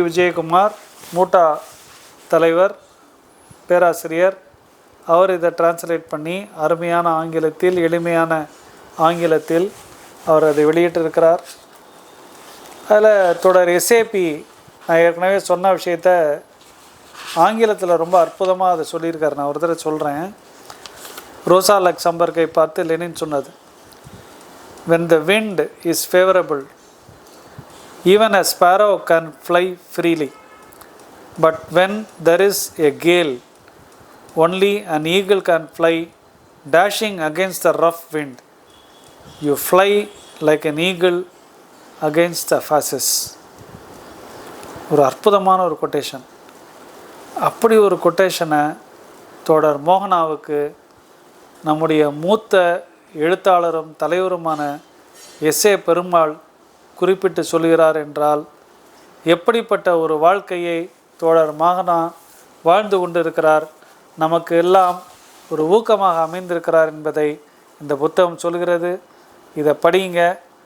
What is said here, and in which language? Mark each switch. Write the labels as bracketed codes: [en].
[ta] விஜயகுமார், மூட்டா தலைவர், பேராசிரியர், அவர் இதை டிரான்ஸ்லேட் பண்ணி அருமையான ஆங்கிலத்தில், எளிமையான ஆங்கிலத்தில் அவர் அதை வெளியிட்டிருக்கிறார். அதில் தொடர் எஸ்ஏபி நான் ஏற்கனவே சொன்ன விஷயத்த ஆங்கிலத்தில் ரொம்ப அற்புதமாக அதை சொல்லியிருக்காரு. நான் ஒரு தடவை சொல்கிறேன். ரோசா லக்சம்பர்கை பார்த்து லெனின் சொன்னது, [en] when the wind is favorable, even a sparrow can fly freely. But when there is a gale, only an eagle can fly, dashing against the rough wind. You fly like an eagle against the fasces. [ta] ஒரு அற்புதமான ஒரு quotation. அப்படி ஒரு கொட்டேஷனை தோழர் மோகனாவுக்கு நம்முடைய மூத்த எழுத்தாளரும் தலைவருமான எஸ்ஏ பெருமாள் குறிப்பிட்டு சொல்கிறார் என்றால், எப்படிப்பட்ட ஒரு வாழ்க்கையை தோழர் மோகனா வாழ்ந்து கொண்டிருக்கிறார், நமக்கு எல்லாம் ஒரு ஊக்கமாக அமைந்திருக்கிறார் என்பதை இந்த புத்தகம் சொல்கிறது. இதை படியுங்க.